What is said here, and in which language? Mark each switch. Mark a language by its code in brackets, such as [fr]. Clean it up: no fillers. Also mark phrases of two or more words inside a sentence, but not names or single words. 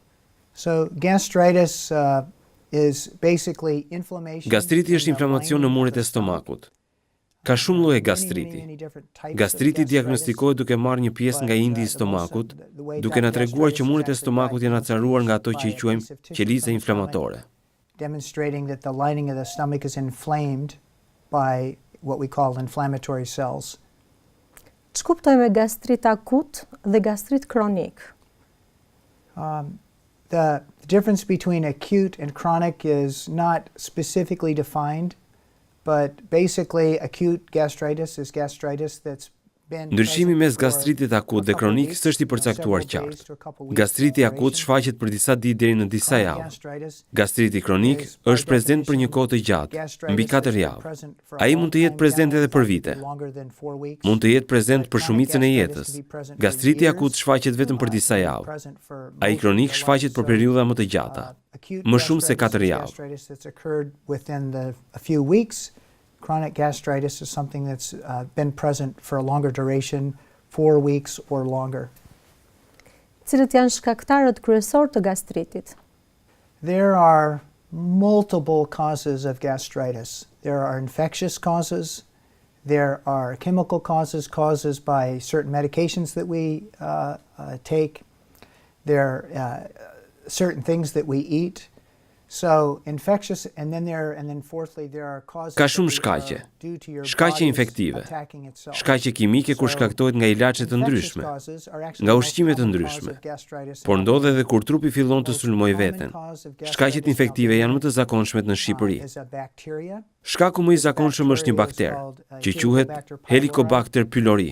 [sq] Gastriti është inflamacion në muret e stomakut. Ka shumë lloje gastriti. Gastriti diagnostikohet duke marrë një pjesë nga indi i stomakut, duke na treguar që muret e stomakut janë acaruar nga ato që i quajmë qeliza inflamatore. [en] Demonstrating that the lining of the stomach is inflamed by what we call inflammatory cells. [sq] Ç'u kuptoj me gastrit akut dhe gastrit kronik? [en] The difference between acute and chronic is not specifically defined, but basically acute gastritis is gastritis that's [sq] Ndryshimi mes gastritit akut dhe kronik s'është i përcaktuar qartë. Gastriti akut shfaqet për disa ditë deri në disa javë. Gastriti kronik është prezent për një kohë të gjatë, mbi 4 javë. Ai mund të jetë prezent edhe për vite. Mund të jetë prezent për shumicën e jetës. Gastriti akut shfaqet vetëm për disa javë. Ai kronik shfaqet për periudha më të gjata, më shumë se 4 javë. [en] Chronic gastritis is something that's been present for a longer duration, 4 weeks or longer. [sq] Cilët janë shkaktarët kryesor të gastritit? [en] There are multiple causes of gastritis. There are infectious causes, there are chemical causes, causes by certain medications that we take, there are certain things that we eat. So infectious and then fourthly there are causes. [sq] Ka shumë shkaqe. Shkaqe infektive, shkaqe kimike kur shkaktohet nga ilaçe të ndryshme, nga ushqime të ndryshme. Por ndodh edhe kur trupi fillon të sulmojë veten. Shkaqet infektive janë më të zakonshmet në Shqipëri. Shkaku më i zakonshëm është një bakter, që quhet Helicobacter pylori.